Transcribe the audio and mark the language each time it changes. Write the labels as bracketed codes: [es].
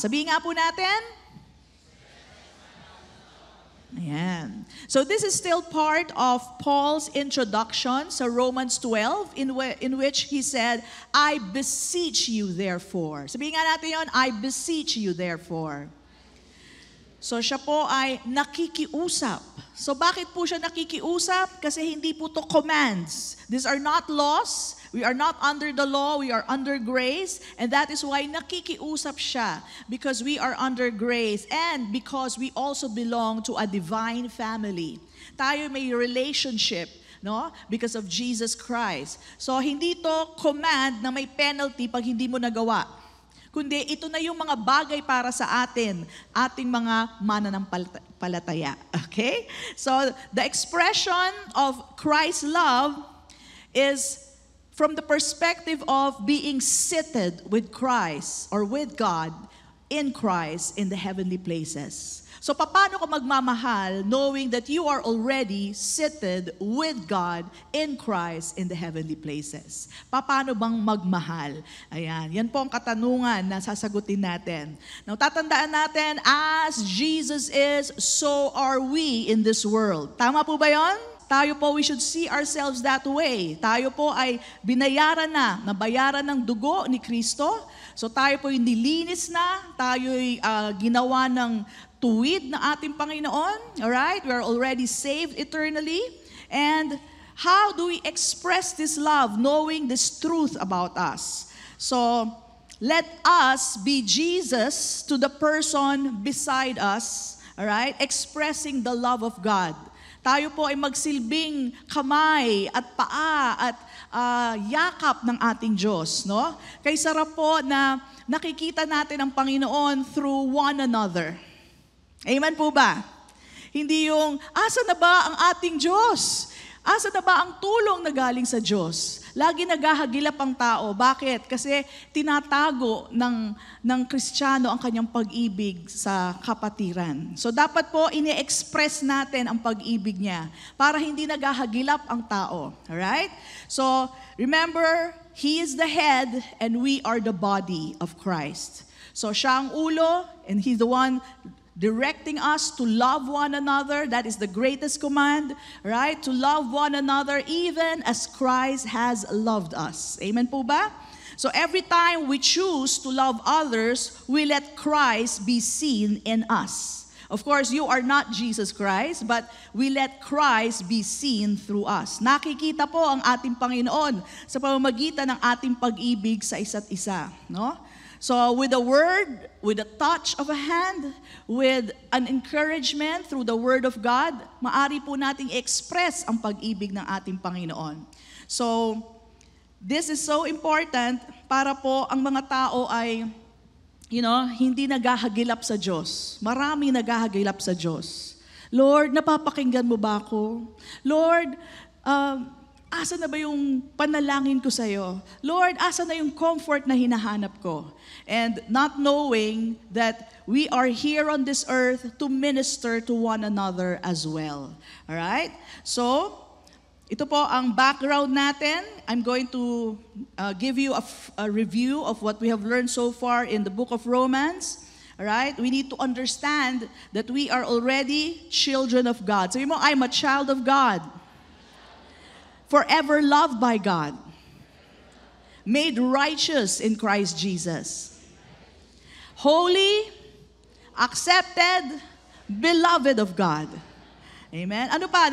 [tl] Sabihin nga po natin. [en] Ayan. So this is still part of Paul's introduction sa Romans 12 in which he said, I beseech you therefore. [tl] Sabihin nga natin yun, [en] I beseech you therefore. [tl] So siya po ay nakikiusap. So bakit po siya nakikiusap? Kasi hindi po to commands. [en] These are not laws. We are not under the law, we are under grace, and that is why [tl] nakikiusap siya, [en] because we are under grace and because we also belong to a divine family. [tl] Tayo may relationship, no? [en] Because of Jesus Christ. [tl] So hindi to command na may penalty pag hindi mo nagawa. Kundi ito na yung mga bagay para sa atin, ating mga mananampalataya. [en] Okay? So the expression of Christ's love is from the perspective of being seated with Christ or with God in Christ in the heavenly places. [tl] So paano ka magmamahal [en] knowing that you are already seated with God in Christ in the heavenly places? [tl] Paano bang magmahal? Ayan, yan po ang katanungan na sasagutin natin. [en] Now, [tl] tatandaan natin, [en] as Jesus is, so are we in this world. [tl] Tama po ba yon? Tayo po, [en] we should see ourselves that way. [tl] Tayo po ay binayaran na, nabayaran ng dugo ni Kristo. So tayo po ay nilinis na, tayo ay ginawa ng tuwid na ating Panginoon. [en] Alright? We are already saved eternally. And how do we express this love, knowing this truth about us? So, let us be Jesus to the person beside us, alright? Expressing the love of God. [tl] Tayo po ay magsilbing kamay at paa at yakap ng ating Diyos, no? Kay sarap po na nakikita natin ang Panginoon through one another. Amen po ba? Hindi yung, asa na ba ang ating Diyos? Asa na ba ang tulong na galing sa Diyos? Lagi naghahagilap ang tao. Bakit? Kasi tinatago ng Kristiyano ang kanyang pag-ibig sa kapatiran. So dapat po ini-express natin ang pag-ibig niya para hindi naghahagilap ang tao. [en] Alright? So remember, He is the head and we are the body of Christ. So [tl] siya ang ulo [en] and He's the one directing us to love one another. That is the greatest command, right? To love one another even as Christ has loved us. [tl] Amen po ba? [en] So every time we choose to love others, we let Christ be seen in us. Of course, you are not Jesus Christ, but we let Christ be seen through us. [tl] Nakikita po ang ating Panginoon sa pamamagitan ng ating pag-ibig sa isa't isa, no? [en] So with a word, with a touch of a hand, with an encouragement through the Word of God, [tl] maari po nating express ang pag-ibig ng ating Panginoon. So, [en] this is so important [tl] para po ang mga tao ay, hindi naghahagilap sa Diyos. Maraming naghahagilap sa Diyos. Lord, napapakinggan mo ba ako? Lord, asa na ba yung panalangin ko sa'yo? Lord, asa na yung comfort na hinahanap ko? [en] And not knowing that we are here on this earth to minister to one another as well. Alright? [tl] So, ito po ang background natin. [en] I'm going to give you a review of what we have learned so far in the book of Romans. Alright? We need to understand that we are already children of God. [tl] Sabi mo, [en] I'm a child of God. Forever loved by God, made righteous in Christ Jesus, holy, accepted, beloved of God. Amen? [tl] Ano pa?